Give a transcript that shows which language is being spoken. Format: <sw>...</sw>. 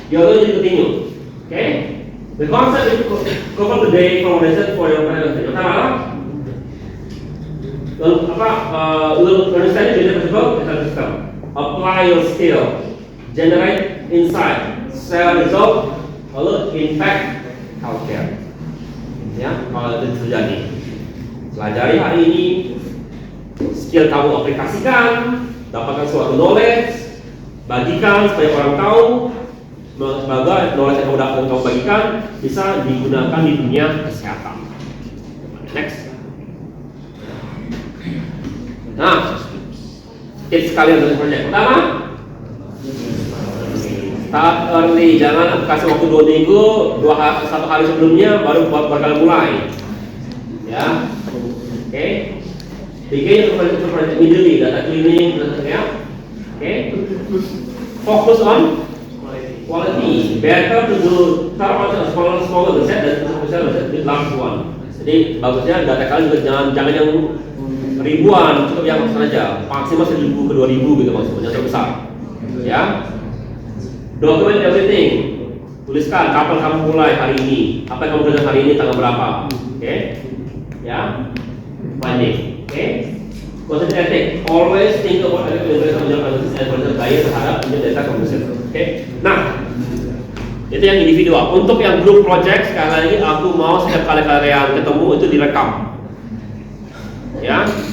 <en>You're going to continue. Okay. The concept is cover the day foundation for your presentation. Pertama, understand the principle and system. Apply your skill. Generate insight. Share result. Lalu impact healthcare.</en> <id>Ya, kalau itu terjadi, pelajari hari ini, skill kamu aplikasikan, dapatkan suatu knowledge, bagikan supaya orang tahu, sebagai knowledge yang kamu bagikan bisa digunakan di dunia kesehatan. Next. Nah, tips kalian untuk project pertama,</id> <en>start early,</en> <id>jangan kasih waktu 2 minggu, 1 hari sebelumnya baru kalian mulai.</id> <en>Ya, oke. Begin project immediately, data cleaning, ya. Oke. Focus on quality. Better to do start on smaller set dan the last one.</en> <id>Jadi bagusnya data kalian juga jangan yang ribuan, cukup yang saja. Maksimal 1.000 ke 2.000 gitu maksudnya, yang terbesar. Ya.</id> <en>Document everything.</en> <id>Tuliskan kapan kamu mulai hari ini, apa yang kamu kerjakan hari ini, tanggal berapa.</id> <en>Oke. Ya. Finding. Oke. Consider ethic. Always think about ethical information on your analysis and further bias terhadap data composition. Oke. Nah,</en> <id>Itu yang individual. Untuk yang group project, sekali lagi aku mau setiap kali kalian ketemu itu direkam. Ya.</id>